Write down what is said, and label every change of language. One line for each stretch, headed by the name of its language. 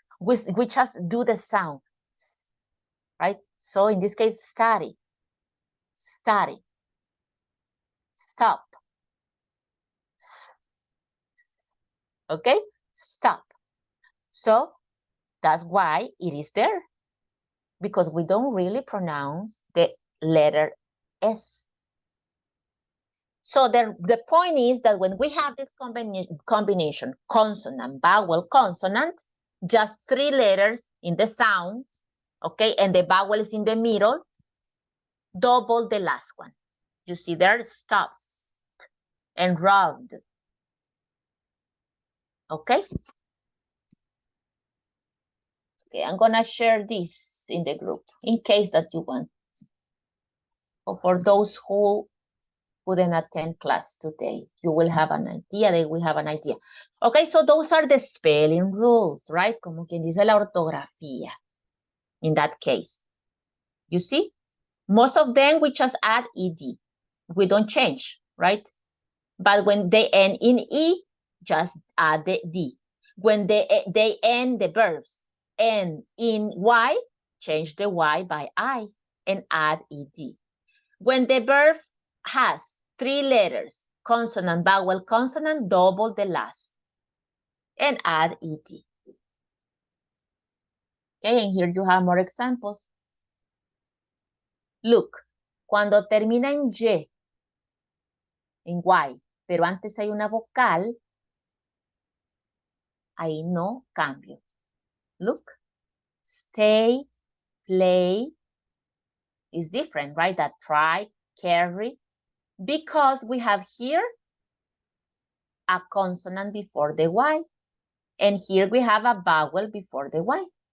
English: We just do the sound, right? So, in this case, study, study, stop. Okay? Stop. So, that's why it is there. Because we don't really pronounce the letter S. So the point is that when we have this combination, consonant, vowel, consonant, just 3 letters in the sound, okay, and the vowel is in the middle, double the last one. You see there, stop and round. Okay? Okay, I'm gonna share this in the group in case that you want. Or for those who couldn't attend class today, you will have an idea, they will have an idea. Okay, so those are the spelling rules, right?
Spanish: Como quien dice la ortografía.
English: In that case, you see, most of them we just add ed. We don't change, right? But when they end in e, just add the d. When they end the verbs end in y, change the y by I and add ed. When the verb has 3 letters, consonant, vowel, consonant, double the last and add ed. Okay, and here you have more examples. Look,
Spanish: cuando termina en Y, pero antes hay una vocal, ahí no cambio.
English: Look, stay, play is different, right? That try, carry, because we have here a consonant before the Y, and here we have a vowel before the Y.